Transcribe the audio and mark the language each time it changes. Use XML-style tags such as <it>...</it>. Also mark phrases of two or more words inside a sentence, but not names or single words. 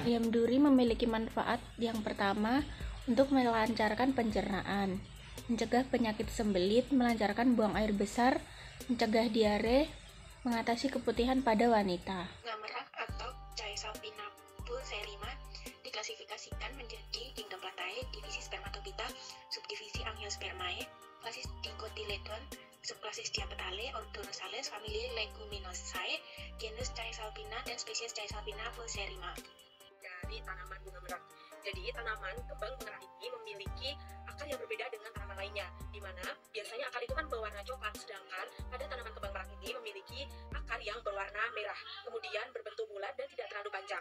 <id>Bayam duri memiliki manfaat yang pertama untuk melancarkan pencernaan, mencegah penyakit sembelit, melancarkan buang air besar, mencegah diare, mengatasi keputihan pada wanita. Bunga merak atau Caesalpina pulcherrima diklasifikasikan menjadi Dendroplatae, divisi Spermatophyta, subdivisi Angiospermae, klasis Dicotyledon, subklasis Diapetale, ordo Rosales, familia Leguminosae, genus Caesalpina dan spesies Caesalpina pulcherrima. Dari tanaman bunga merak. Jadi tanaman kembang merak ini memiliki akar yang berbeda dengan tanaman lainnya, di mana biasanya akar itu kan berwarna coklat, sedangkan pada tanaman kembang merak ini memiliki akar yang berwarna merah, kemudian berbentuk bulat dan tidak terlalu panjang.</id>